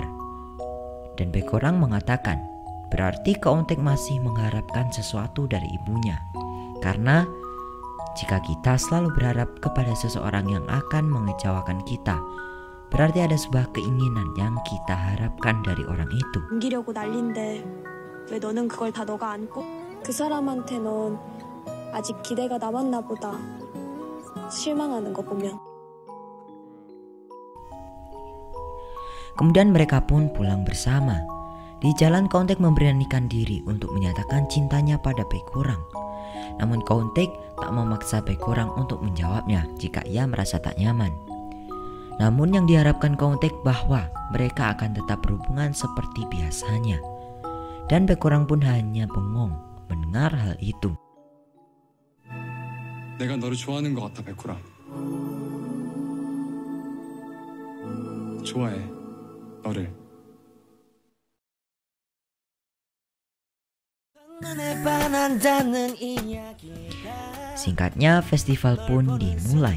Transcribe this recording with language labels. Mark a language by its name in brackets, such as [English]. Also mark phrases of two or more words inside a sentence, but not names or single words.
[Indonesian] Dan Beng Horang mengatakan, berarti Kauntek masih mengharapkan sesuatu dari ibunya. Karena jika kita selalu berharap kepada seseorang yang akan mengecewakan kita, berarti ada sebuah keinginan yang kita harapkan dari orang itu. [Korean] 남기려고 난린데 왜 너는 그걸 다 너가 안고? 그 사람한테 넌 아직 기대가 남았나 보다. 실망하는 거 보면. [Indonesian] Kemudian mereka pun pulang bersama. Di jalan Kauntek memberanikan diri untuk menyatakan cintanya pada baik orang. Namun Kauntek tak memaksa baik orang untuk menjawabnya jika ia merasa tak nyaman. Namun yang diharapkan Kauntek bahwa mereka akan tetap berhubungan seperti biasanya. Dan baik orang pun hanya bengong mendengar hal itu. [Korean] 내가 너를 좋아하는 것 같아, 백호랑. 좋아해, 너를. [Indonesian] Singkatnya, festival pun dimulai.